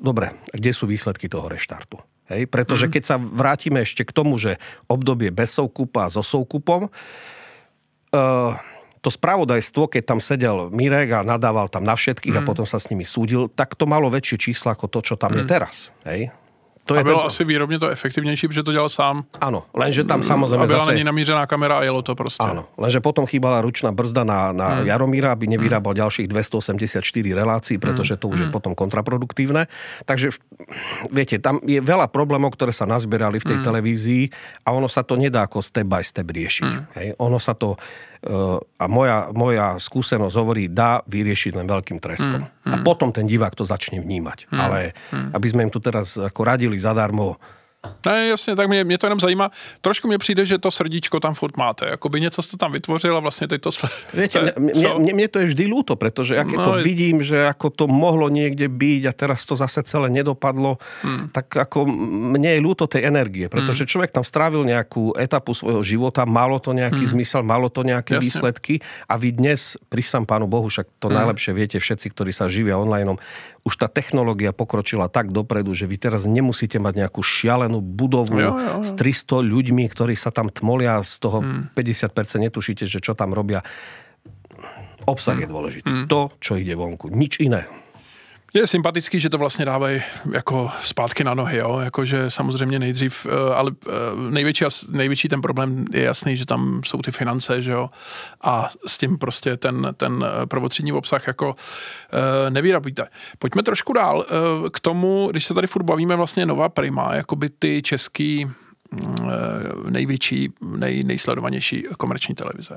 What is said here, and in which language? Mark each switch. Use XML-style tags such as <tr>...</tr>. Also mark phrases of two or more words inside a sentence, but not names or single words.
<sk>Dobre, kde sú výsledky toho reštartu? Hej, pretože keď sa vrátime ešte k tomu, že obdobie bez Soukupa a so Soukupom, to spravodajstvo, keď tam sedel Mirek a nadával tam na všetkých a potom sa s nimi súdil, tak to malo väčšie čísla ako to, čo tam je teraz. Hej? To</sk> <cs>a bylo asi výrobně to efektivnější, protože to dělal sám.</cs> <sk>Áno, lenže tam samozrejme</sk> <cs>zase... A byla</cs> <sk>zase...</sk> <cs>na ní namířená kamera a jelo to prostě.</cs> <sk>Áno, lenže potom chýbala ručná brzda na Jaromíra, aby nevyrábal ďalších 284 relácií, pretože to už je potom kontraproduktívne. Takže, viete, tam je veľa problémov, ktoré sa nazbierali v tej televízii a ono sa to nedá ako</sk> <en>step by step</en> <sk>riešiť. Hej? Ono sa to... a moja skúsenosť hovorí, dá vyriešiť len veľkým treskom. A potom ten divák to začne vnímať. Ale aby sme im tu teraz ako radili zadarmo.</sk> <cs>Ne, jasně, tak mě to jenom zajímá. Trošku mě přijde, že to srdíčko tam furt máte. Jakoby něco jste tam vytvořil a vlastně teď to...</cs> <sk>Viete, mne to je vždy ľúto, pretože ja keď to vidím, že ako to mohlo niekde byť a teraz to zase celé nedopadlo, tak ako mne je ľúto tej energie, pretože človek tam strávil nejakú etapu svojho života, malo to nejaký zmysel, malo to nejaké výsledky a vy dnes, prisám Pánu Bohu, však to najlepšie viete všetci, ktorí sa živia onlineom, už tá technológia pokročila tak dopredu, že vy teraz nemusíte mať nejakú šialenú budovu s 300 ľuďmi, ktorí sa tam tmolia, z toho 50% netušíte, že čo tam robia. Obsah je dôležitý. To, čo ide vonku. Nič iné.</sk> <cs>Je sympatický, že to vlastně dávají jako zpátky na nohy, jo? Jakože samozřejmě nejdřív, ale největší ten problém je jasný, že tam jsou ty finance, že jo, a s tím prostě ten prvotřídní obsah jako nevyrabíte. Pojďme trošku dál k tomu, když se tady furt bavíme vlastně Nova Prima, jakoby ty český největší, nejsledovanější komerční televize.</cs>